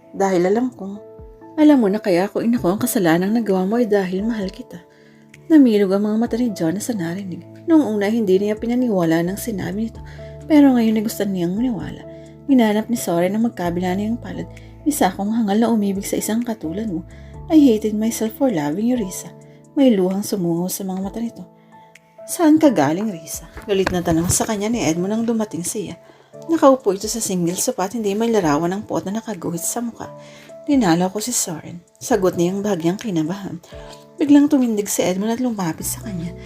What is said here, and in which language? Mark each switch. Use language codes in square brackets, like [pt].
[tl] Dahil alam mo na kaya ako inako ang kasalanang nagawa mo ay dahil mahal kita. Namilog ang mga mata ni Jonah sa narinig. Noong una hindi niya pinaniwala ng sinabi nito, pero ngayon ay gusto niyang maniwala. Ginanap ni Soren na magkabila niyang palad. Isa akong hangal na umibig sa isang katulad mo. [en] I hated myself for loving you, Risa. [tl] May luhang sumungaw sa mga mata nito. Saan ka galing, Risa? Galit na tanong sa kanya ni Edmund nang dumating siya. Nakaupo ito sa single sofa at hindi may larawan ng puot na nakaguhit sa mukha. Dinalaw ko si Soren. Sagot niyang bahagyang kinabahan. Biglang tumindig si Edmund at lumapit sa kanya.